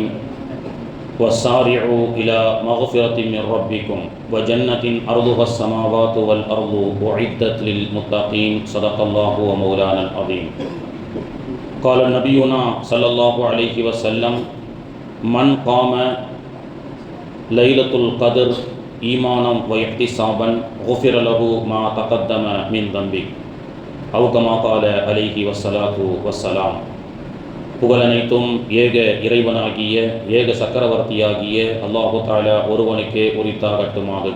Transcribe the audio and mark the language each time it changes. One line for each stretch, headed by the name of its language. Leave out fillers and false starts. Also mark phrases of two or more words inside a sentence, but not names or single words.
Arabic: وسارعوا إلى مغفرة من ربكم وجنة أرضها السماوات والأرض أعدت للمتقين. صدق الله ومولانا العظيم. قال نبينا صلى الله عليه وسلم: من قام ليلة القدر إيمانا واحتسابا غفر له ما تقدم من ذنبه. أو كما قال عليه الصلاة والسلام.
Tamil: புகழனைத்தும் ஏக இறைவனாகிய ஏக சக்கரவர்த்தியாகிய அல்லாஹு தஆலா ஒருவனுக்கே உரித்தாகட்டுமாக.